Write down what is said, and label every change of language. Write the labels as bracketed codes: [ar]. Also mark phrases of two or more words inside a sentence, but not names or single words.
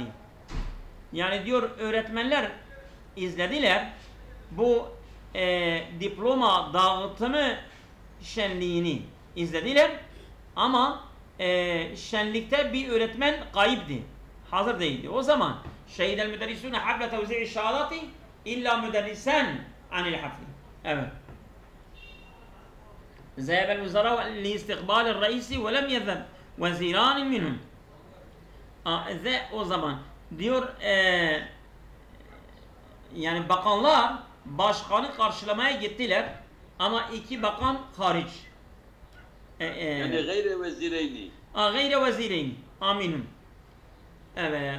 [tr] Yani diyor öğretmenler izlediler bu diploma dağıtımı şenliğini izlediler ama şenlikte bir öğretmen kayıptı. Hazır değildi. O zaman [ar] شهد المدرسون حفل توزيع الشهادات إلا مدرسا عن الحفل. [tr] Evet. [ar] ذهب الوزراء لاستقبال الرئيس ولم يذهب وزيران منهم. [tr] O zaman diyor yani bakanlar başkanı karşılamaya gittiler ama iki bakan hariç. [ar] Yani غير وزيرين. غير وزيرين. Aminum. Evet.